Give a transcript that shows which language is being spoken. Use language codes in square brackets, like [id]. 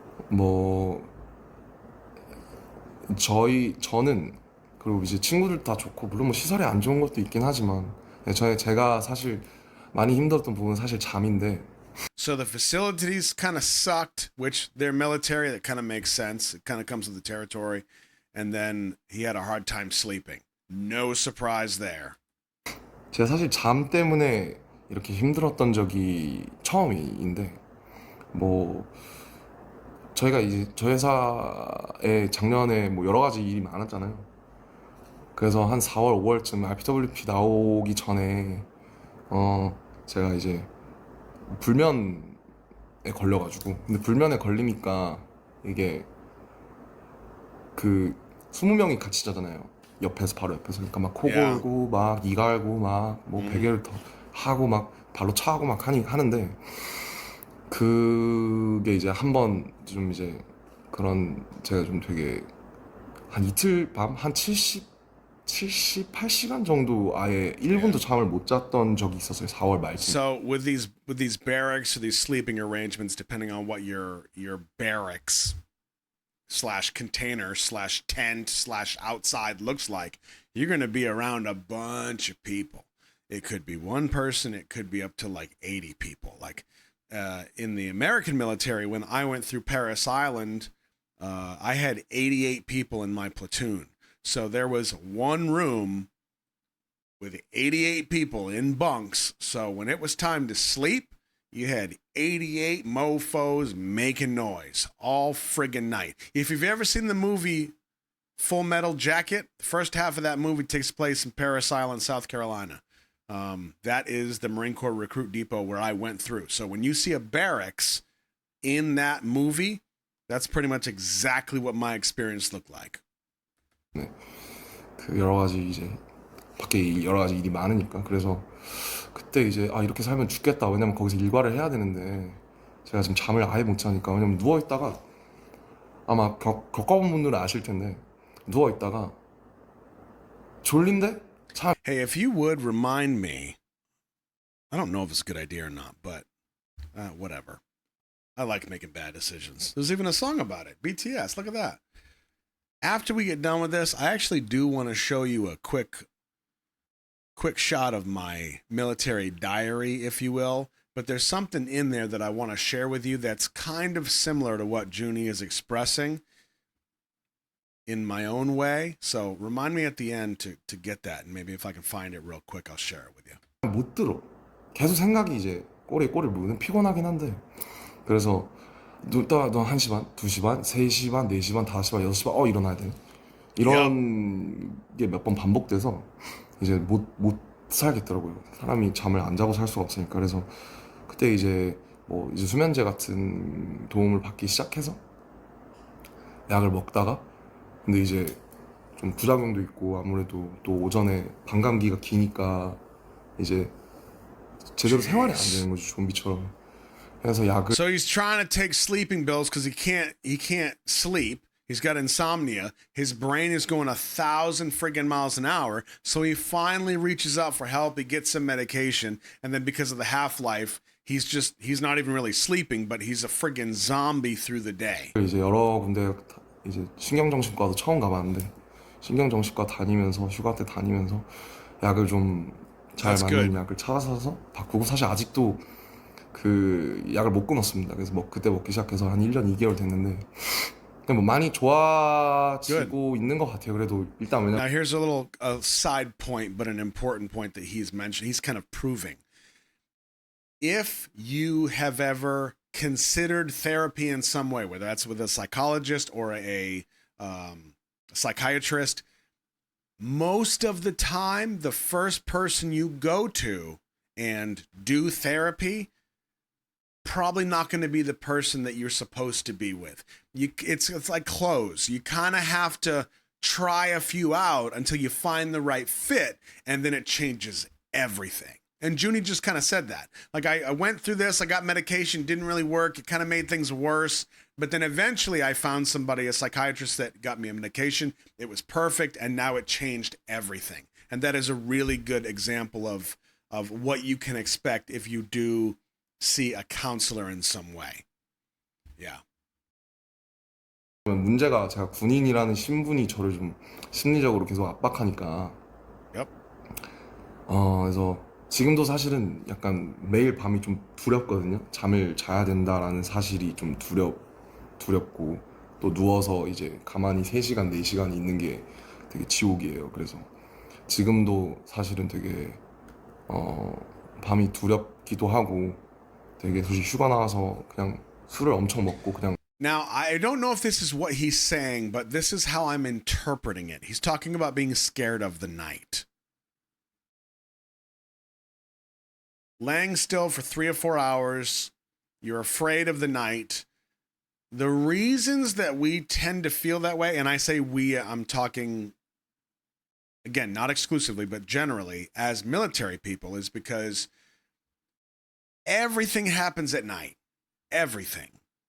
[ko] 뭐, 저는, 그리고 이제 친구들 다 좋고, 물론 뭐 시설이 안 좋은 것도 있긴 하지만, 제가 사실 많이 힘들었던 부분은 사실 잠인데, [en] So the facilities kind of sucked, which they're military, that kind of makes sense. It kind of comes with the territory. And then he had a hard time sleeping. No surprise there. [ko] 제가 사실 잠 때문에 이렇게 힘들었던 적이 처음인데, 뭐, 저희가 이제 저희 회사에 작년에 뭐 여러 가지 일이 많았잖아요. 그래서 한 4월, 5월쯤 RPWP 나오기 전에 제가 이제 불면에 걸려가지고, 근데 불면에 걸리니까 이게 그 20명이 같이 자잖아요. 옆에서 바로 옆에서. 그러니까 막 코 [en] Yeah. [ko] 골고 막 이 갈고 막 뭐 베개를 더 하고 막 발로 차고 막 하는데 그게 이제 한 번 좀 이제 그런 제가 좀 되게 한 이틀 밤 한 78시간 정도 아예 1분도 잠을 못 잤던 적이 있었어요. 4월 말쯤. [en] So with these barracks or these sleeping arrangements, depending on what your barracks slash container slash tent slash outside looks like, you're going to be around a bunch of people. It could be one person. It could be up to like 80 people. Like in the American military, when I went through Paris Island, I had 88 people in my platoon. So there was one room with 88 people in bunks. So when it was time to sleep, you had 88 mofos making noise all friggin' night. If you've ever seen the movie Full Metal Jacket, the first half of that movie takes place in Paris Island, South Carolina. That is the Marine Corps recruit depot where I went through. So when you see a barracks in that movie, that's pretty much exactly what my experience looked like. [ko] 네. 그 여러 가지 이제 밖에 여러 가지 일이 많으니까 그래서 그때 이제 이렇게 살면 죽겠다. 왜냐면 거기서 일과를 해야 되는데 제가 지금 잠을 아예 못 자니까. 왜냐면 누워 있다가 아마 겪어본 분들은 아실 텐데 누워 있다가 졸린데 [en] Hey, if you would remind me, I don't know if it's a good idea or not, but whatever. I like making bad decisions. There's even a song about it. BTS, look at that. After we get done with this, I actually do want to show you a quick shot of my military diary, if you will. But there's something in there that I want to share with you that's kind of similar to what Junie is expressing in my own way. So remind me at the end to get that. And maybe if I can find it real quick, I'll share it with you. [ko] 못 들어. 계속 생각이 이제 꼬리를 무는 피곤하긴 한데 그래서 너 1시 반, 2시 반, 3시 반, 4시 반, 5시 반, 6시 반 일어나야 돼. 이런 게 몇 번 반복돼서 이제 못 살겠더라고요. 사람이 잠을 안 자고 살 수가 없으니까. 그래서 그때 이제 뭐 이제 수면제 같은 도움을 받기 시작해서 약을 먹다가 근데 이제 좀 부작용도 있고 아무래도 또 오전에 반감기가 기니까 이제 제대로 생활이 안 되는 거죠. 좀비처럼. 그래서 약을 [en] So he's trying to take sleeping pills because he can't sleep. He's got insomnia. His brain is going 1,000 friggin' miles an hour. So he finally reaches out for help. He gets some medication. And then because of the half-life, he's not even really sleeping, but he's a friggin' zombie through the day. [ko] 이제 여러 군데 이제 신경정신과도 처음 가봤는데 신경정신과 다니면서 휴가 때 다니면서 약을 좀 잘 맞는 약을 찾아서 바꾸고 사실 아직도 그 약을 못 끊었습니다. 그래서 그때 먹기 시작해서 한 1년 2개월 됐는데 뭐 많이 좋아지고 있는 것 같아요. 그래도 일단 [en] Now here's a little side point, but an important point that he's mentioned. He's kind of proving. If you have ever considered therapy in some way, whether that's with a psychologist or a psychiatrist, most of the time, the first person you go to and do therapy probably not going to be the person that you're supposed to be with. It's like clothes. You kind of have to try a few out until you find the right fit, and then it changes everything. And Junie just kind of said that. Like, I went through this, I got medication, didn't really work. It kind of made things worse. But then eventually I found somebody, a psychiatrist, that got me a medication. It was perfect, and now it changed everything. And that is a really good example of what you can expect if you do see a counselor in some way. Yeah. [ko] 문제가 제가 군인이라는 신분이 저를 좀 심리적으로 계속 압박하니까 [en] Yep. [ko] 그래서 지금도 사실은 약간 매일 밤이 좀 두렵거든요. 잠을 자야 된다라는 사실이 좀 두렵고 또 누워서 이제 가만히 3시간, 4시간 있는 게 되게 지옥이에요. 그래서 지금도 사실은 되게 밤이 두렵기도 하고 되게 솔직히 휴가 나와서 그냥 술을 엄청 먹고 그냥 [en] Now, I don't know if this is what he's saying, but this is how I'm interpreting it. He's talking about being scared of the night. Laying still for 3 or 4 hours, you're afraid of the night. The reasons that we tend to feel that way, and I say we, I'm talking, again, not exclusively, but generally, as military people, is because everything happens at night. Everything.